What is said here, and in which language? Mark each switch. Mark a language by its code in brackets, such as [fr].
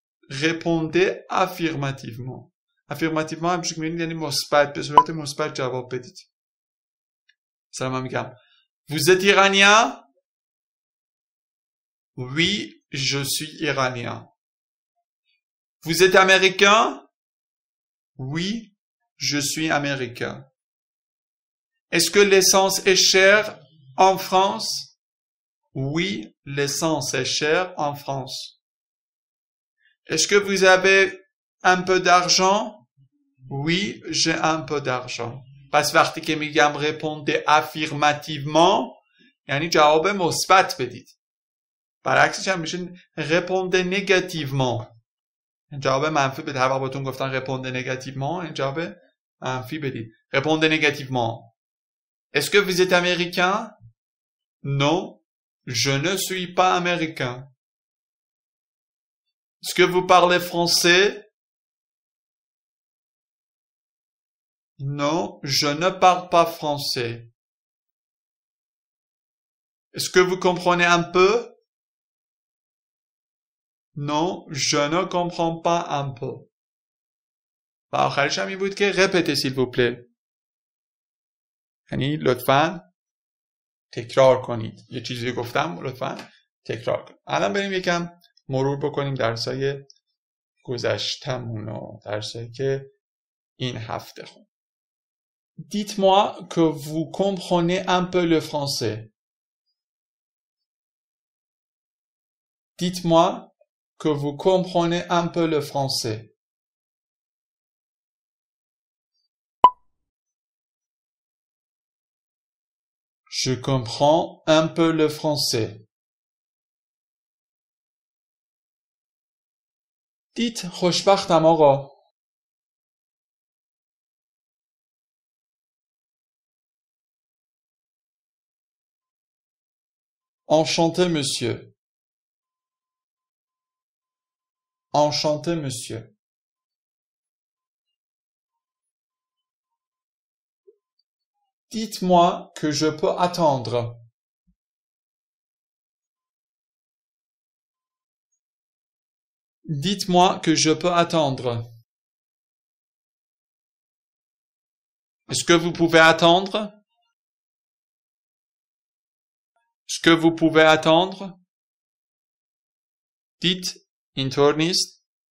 [fr] Répondez affirmativement. [fa] affirmativement همچون که میبینید یعنی مثبت، به صورت مثبت جواب بدید. مثلا من میگم [fr] Vous êtes iranien? Oui, je suis iranien. Vous êtes américain? Oui, je suis américain. Est-ce que l'essence est chère en France? Oui, l'essence est chère en France. Est-ce que vous avez un peu d'argent? Oui, j'ai un peu d'argent. [fa] پس وقتی که میگم [fr] répondez affirmativement [fa] یعنی جواب مثبت بدید. برعکسش هم میشه [fr] répondez négativement. [fa] جواب منفی بدید. هر وقت بهتون گفتن [fr] répondez négativement [fa] یعنی جواب منفی بدید. [fr] Répondez négativement. Est-ce que vous êtes américain? Non, je ne suis pas américain. Est-ce que vous parlez français? Non, je ne parle pas français. Est-ce que vous comprenez un peu? Non, je ne comprends pas un peu. [fa] و آخرش هم این بود که [fr] répétez s'il vous plaît. [fa] یعنی لطفاً تکرار کنید. یه چیزی گفتم لطفاً تکرار کنید. الان بریم یکم مرور بکنیم درسای گذشتمون و درسایی که این هفته خوند. [fr] Dites-moi que vous comprenez un peu le français. Dites-moi que vous comprenez un peu le français. Je comprends un peu le français. [fa] Dites خوشبختم آقا. [fr] Enchanté monsieur. Enchanté monsieur. Dites-moi que je peux attendre. Dites-moi que je peux attendre. Est-ce que vous pouvez attendre? Est-ce que vous pouvez attendre? [fa] Dites اینطور نیست.